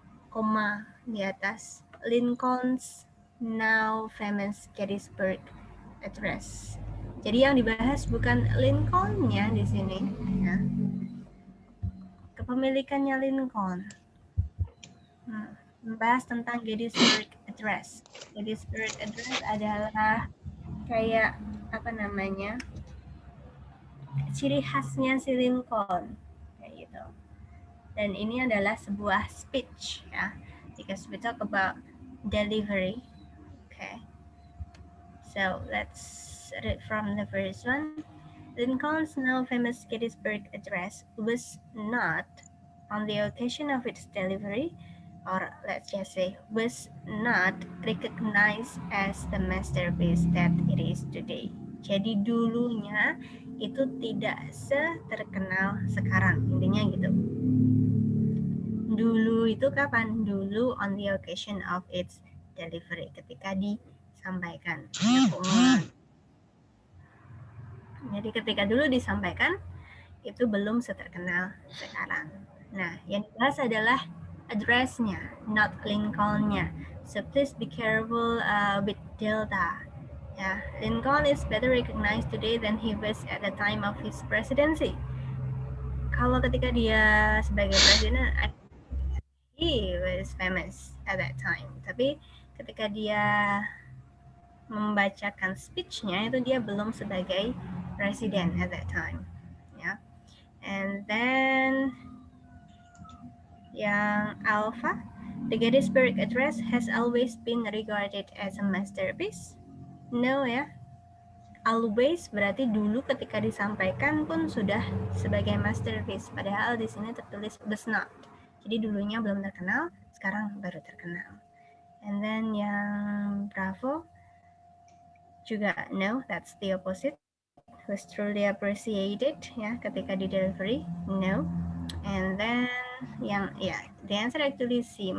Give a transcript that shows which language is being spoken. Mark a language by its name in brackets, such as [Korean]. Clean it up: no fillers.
[Indonesian] Koma di atas. Lincoln's now famous Gettysburg Address. Jadi yang dibahas bukan Lincoln-nya di sini, ya. Kepemilikannya Lincoln. Membahas tentang Gettysburg Address. Gettysburg Address adalah kayak ciri khasnya si Lincoln, kayak gitu. Dan ini adalah sebuah speech, ya. [English] Because we talk about delivery. Okay. So let's read from the first one. Lincoln's now famous Gettysburg Address was not, on the occasion of its delivery, or let's just say, was not recognized as the masterpiece that it is today. [Indonesian] Jadi dulunya itu tidak seterkenal sekarang, intinya gitu. Dulu itu kapan? Dulu [English] on the occasion of its delivery, [Indonesian] ketika disampaikan. Jadi ketika dulu disampaikan, itu belum seterkenal sekarang. Nah, yang dibahas adalah address-nya, not Lincoln-nya. [English] So please be careful with Delta. Ya, Lincoln is better recognized today than he was at the time of his presidency. [Indonesian] Kalau ketika dia sebagai presiden, [English] he was famous at that time. [Indonesian] Tapi ketika dia membacakan speech-nya, itu dia belum sebagai presiden [English] at that time. [Indonesian] Ya. [English] And then yang alpha, the Gettysburg Address has always been regarded as a masterpiece. No ya. [Indonesian] Always berarti dulu ketika disampaikan pun sudah sebagai masterpiece. Padahal di sini tertulis was not. Jadi dulunya belum terkenal, sekarang baru terkenal. [English] And then yang Bravo juga no, that's the opposite. Was truly appreciated [Indonesian] ya ketika di [English] delivery, no. And then yang ya, the answer actually C.